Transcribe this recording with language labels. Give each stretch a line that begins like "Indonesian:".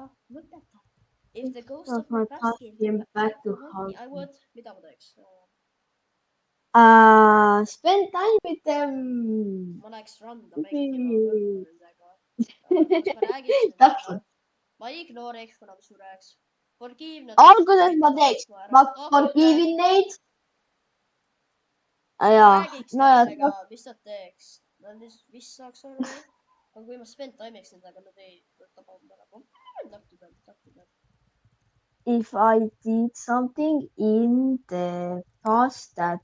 English: lõpeta. If the ghost of my past came back to haunt me, I would,
Estonian: mida ma teeks?
English: Spend time with them.
Estonian: ma läheks randa mängima nendega. kas ma räägiks nendega? Täpselt. ma ignoreeriks, kuna ma sureks. Forgive nad. alguses ma teeks, ma forgive'in neid. räägiks nendega, mis nad teeks. Nad vist saaks aru. aga kui ma spend time'iks nendega, nad ei võta pommi ära.
English: Talk to them. If I did something in the past that